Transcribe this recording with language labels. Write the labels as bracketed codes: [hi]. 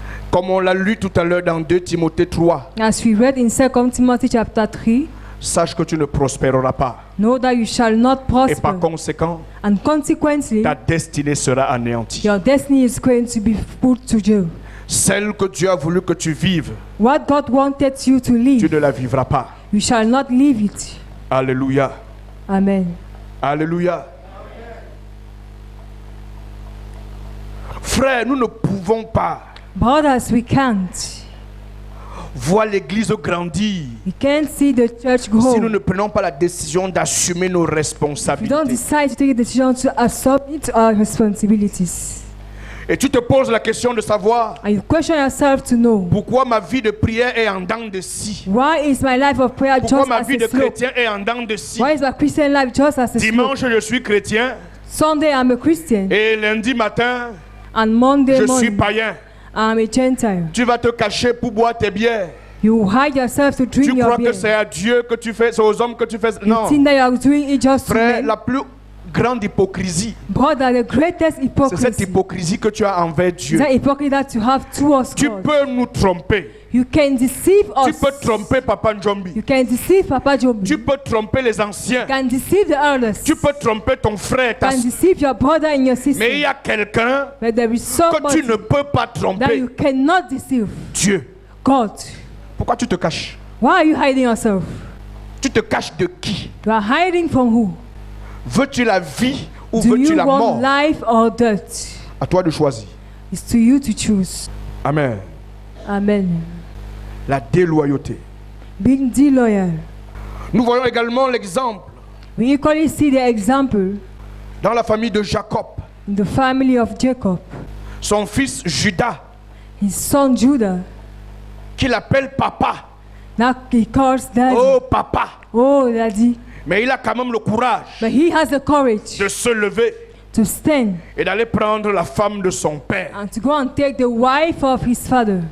[fr] comme on l'a lu tout à l'heure dans 2 Timothée 3, [en] as we read in 2 Timothy chapter 3, [fr] sache que tu ne prospéreras pas. [en] know that you shall not [fr] Et par [en] prosper. [fr] conséquent, [en] And consequently, [fr] ta destinée sera anéantie. [en] your destiny is going to be put to jail. [fr] Celle que Dieu a voulu que tu vives, [en] What God wanted you to [fr] tu [en] live, [fr] ne la vivras pas. [en] you shall not live it. [fr] Alléluia. [en] Amen. [fr] Alléluia. Frères, nous ne pouvons pas [en] Brothers, we can't. [fr] voir l'église grandir [en] We can't see the church [fr] si [en] grow. [fr] nous ne prenons pas la décision d'assumer nos [en] We don't [fr] responsabilités. [en] decide to take a decision to assume our responsibilities. [fr] Et tu te poses la question de savoir [en] And you question yourself to know, [fr] pourquoi ma vie de prière est en dents de scie. [en] why is my life of prayer [fr] Pourquoi [en] just [fr] ma [en] as [fr] vie de [en] a slope? [fr] chrétien est en dents de scie. [en] Why is my Christian life just as a slope? [fr] Dimanche, je suis chrétien. [en] Sunday I'm a Christian, [fr] Et lundi matin, [en] and Monday [fr] je suis [en] morning [fr] païen. [en] I'm a Gentile. [fr] Tu vas te cacher pour boire tes bières. [en] You hide yourself to drink [fr] Tu [en] your [fr] crois que [en] beer. [fr] c'est à Dieu que tu fais, c'est aux hommes que tu fais. [en] You [fr] Non. [en] think that you are doing it just to [fr] Frère, [en] men. [fr] la plus grande hypocrisie, [en] Brother, the greatest [fr] c'est cette [en] hypocrisy [fr] hypocrisie que tu as envers [en] is [fr] Dieu. [en] that hypocrisy that you have towards [fr] Tu [en] God. [fr] peux nous tromper. [en] You can deceive [fr] Tu [en] us. [fr] peux tromper Papa Njombi. [en] You can deceive Papa Job. [fr] Tu [en] You [fr] peux tromper les anciens. [en] can deceive the elders. [fr] Tu peux tromper ton frère, ta [en] You can [fr] soeur. [en] deceive your brother and your sister. [fr] Mais il y a quelqu'un [en] But there is [fr] que [en] somebody [fr] tu ne peux pas [en] that [fr] tromper. [en] you cannot deceive. [fr] Dieu. [en] God. [fr] Pourquoi tu te caches? [en] Why are you hiding yourself? [fr] Tu te caches de qui? [en] You are hiding from who? [fr] Veux-tu la vie ou [en] Do [fr] veux-tu [en] you [fr] la [en] want [fr] mort? [en] life or death? [fr] À toi de choisir. [en] It's to you to choose. [fr] Amen. [en] Amen. [fr] La déloyauté. [en] Being disloyal. [fr] Nous voyons également l'exemple [en] We equally see the example [fr] dans la famille de Jacob. [en] in the family of Jacob. [fr] Son fils Judas, [en] His son Judah, [fr] qu'il appelle papa. [en] now he calls daddy. [fr] Oh papa. [en] Oh, daddy. [fr] Mais il a quand même le courage [en] But he has the courage [fr] de se lever [en] to stand [fr] et d'aller prendre la femme de son père, [en] and to go and take the wife of his father,